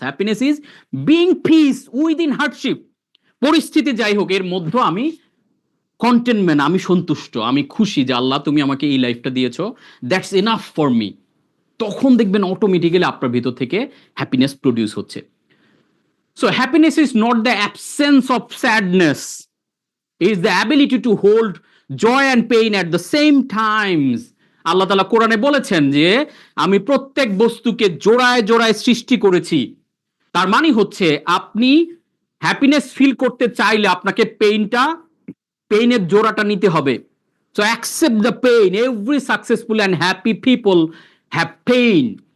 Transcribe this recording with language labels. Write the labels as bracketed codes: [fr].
[en] Happiness is being peace within hardship. [bn] পরিস্থিতি যাই হোক, এর মধ্যে আমি কন্টেনমেন্ট, আমি সন্তুষ্ট, আমি খুশি যে আল্লাহ তুমি আমাকে এই লাইফটা দিয়েছো, [en] That's enough for me. [bn] তখন দেখবেন অটোমেটিক্যালি আপনার ভিতর থেকে হ্যাপিনেস প্রডিউস হচ্ছে। [en] So happiness is not the absence of sadness, is the ability to hold joy and pain at the same times. [bn] আল্লাহ তাআলা কোরআনে বলেছেন যে আমি প্রত্যেক বস্তুকে জোড়ায় জোড়ায় সৃষ্টি করেছি। তার মানে হচ্ছে আপনি হ্যাপিনেস ফিল করতে চাইলে আপনাকে পেইনের জোড়াটা নিতে হবে। [en] So accept the pain. Every successful and happy people have pain.